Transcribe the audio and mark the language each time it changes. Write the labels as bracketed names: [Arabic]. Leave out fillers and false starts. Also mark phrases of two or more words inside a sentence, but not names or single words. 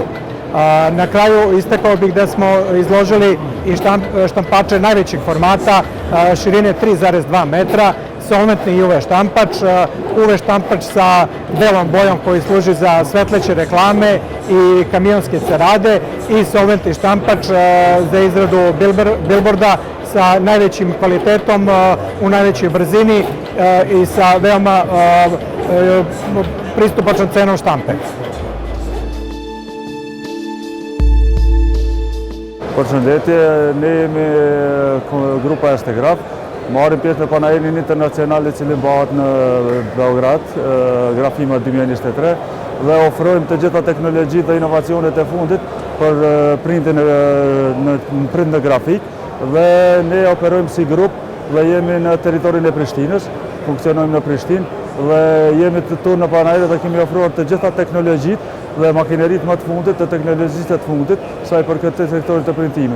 [Serbian] Na kraju istakao bih da smo izložili i štampače najvećeg formata, širine 3,2 metra, solventni UV štampač, UV štampač sa belom bojom koji služi za svetleće reklame i kamionske cerade i solventni štampač za izradu bilborda sa najvećim kvalitetom, u najvećoj brzini i sa veoma pristupačnom cenom štampe. [Albanian] Përshëndetje, ne jemi grupa Este Graf, marrim pjesë në panelin internacional i cili bëhet në Beograd, Grafima 2023, dhe ofrojmë të gjitha teknologjitë dhe inovacionet e fundit për printin në print në grafik, dhe ne operojmë si grup dhe jemi në teritorin e Prishtinës, funksionojmë në Prishtinë dhe jemi të tu në panel dhe kemi ofruar të gjitha teknologjitë dhe makinerit më të fundit, të teknologjisë të fundit, saj për këtë sektorit të printimit.